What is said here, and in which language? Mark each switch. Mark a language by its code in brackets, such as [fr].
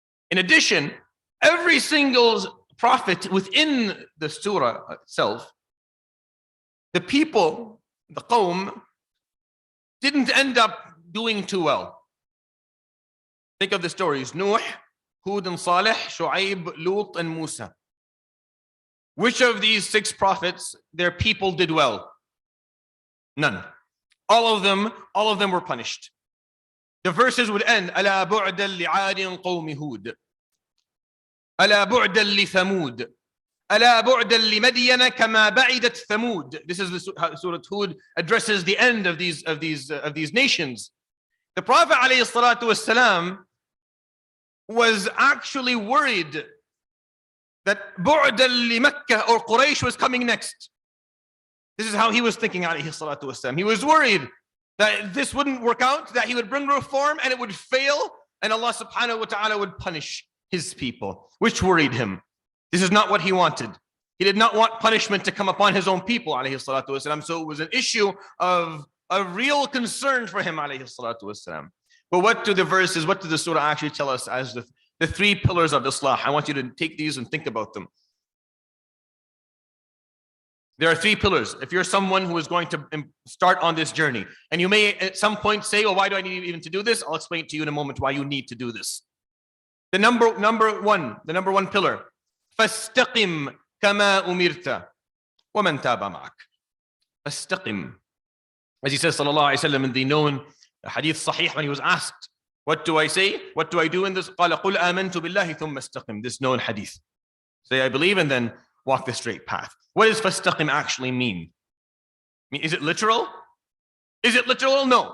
[en] In addition, every single prophet within the surah itself, the people, the qawm, didn't end up doing too well. Think of the stories: Nuh, Hud and Salih, Shu'aib, Lut, and Musa. Which of these 6 prophets, their people did well? None. All of them were punished. The verses would end, [ar] ألا بعدا لعاد قوم هود ألا بعدا لثمود ألا بعدا لمدين كما بعدت ثمود. [en] This is how Surat Hud addresses the end of these nations. The Prophet ﷺ was actually worried that [ar] بعدا لمكة [en] or Quraysh was coming next. This is how he was thinking, ﷺ. He was worried that this wouldn't work out, that he would bring reform and it would fail, and Allah subhanahu wa ta'ala would punish his people, which worried him. This is not what he wanted. He did not want punishment to come upon his own people, ﷺ. So it was an issue of a real concern for him, ﷺ. But what do the surah actually tell us as the 3 pillars of Islah? I want you to take these and think about them. There are 3 pillars. If you're someone who is going to start on this journey, and you may at some point say, well, why do I need even to do this? I'll explain to you in a moment why you need to do this. The number one pillar, [ar] فَاسْتَقِمْ كَمَا أُمِرْتَ وَمَنْ تَابَ مَعَكَ. فَاسْتَقِمْ. [en] As he says, sallallahu alayhi wa sallam, in the known hadith sahih, when he was asked, what do I say? What do I do in this? [ar] قَالَ قُلْ آمَنْتُ بِاللَّهِ ثُمَّ اسْتَقِمْ. [en] This known hadith. Say, I believe, and then walk the straight path. What does fastaqim actually mean? Is it literal? Is it literal? No.